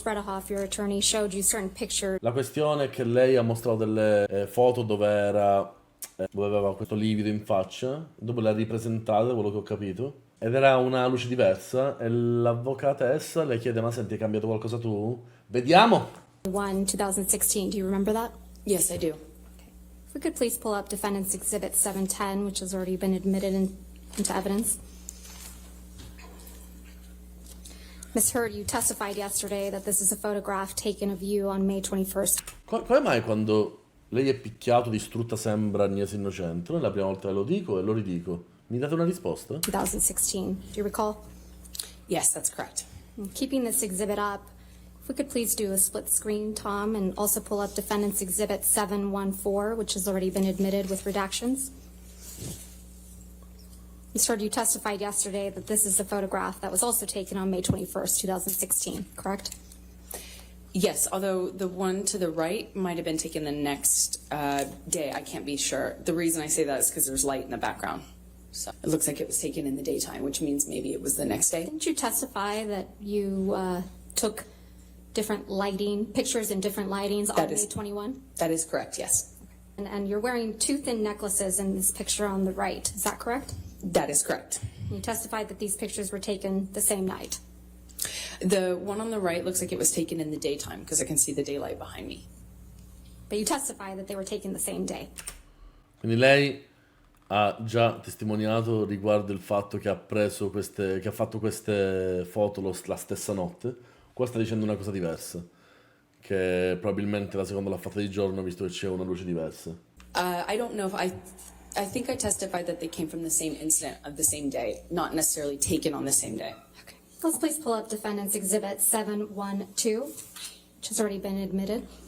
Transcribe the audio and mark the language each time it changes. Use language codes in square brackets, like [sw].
[en] Bredehoff, your attorney, showed you certain pictures. [it] La questione è che lei ha mostrato delle foto dove aveva questo livido in faccia, dopo le ha ripresentate, quello che ho capito, ed era una luce diversa, e l'avvocatessa le chiede: ma senti, hai cambiato qualcosa tu? Vediamo! [en] 2016, do you remember that? Yes, I do. If we could please pull up Defendant's Exhibit 710, which has already been admitted into evidence. Ms. Heard, you testified yesterday that this is a photograph taken of you on May 21st. [it] Come mai quando lei è picchiato, distrutta, sembra Agnese innocente? Non è la prima volta che lo dico e lo ridico. Mi date una risposta? [en] 2016. Do you recall? Yes, that's correct. Keeping this exhibit up, if we could please do a split screen, Tom, and also pull up Defendant's Exhibit 714, which has already been admitted with redactions. Ms. Heard, you testified yesterday that this is a photograph that was also taken on May 21st, 2016, correct? Yes, although the one to the right might have been taken the next day. I can't be sure. The reason I say that is because there's light in the background. So it looks like it was taken in the daytime, which means maybe it was the next day. Didn't you testify that you took different lighting, pictures in different lightings on May 21? That is correct, yes. And you're wearing two thin necklaces in this picture on the right, is that correct? That is correct. You testified that these pictures were taken the same night. The one on the right looks like it was taken in the daytime because I can see the daylight behind me. But you testified that they were taken the same day. [it] Quindi lei ha già testimoniato riguardo il fatto che ha fatto queste foto la stessa notte. Qua sta dicendo una cosa diversa, che probabilmente la seconda l'ha fatta di giorno, visto che c'è una luce diversa. [en] I don't know if I think I testified that they came from the same incident of the same day, not necessarily taken on the same day. Okay. Let's please pull up Defendant's Exhibit 712, which has already been admitted.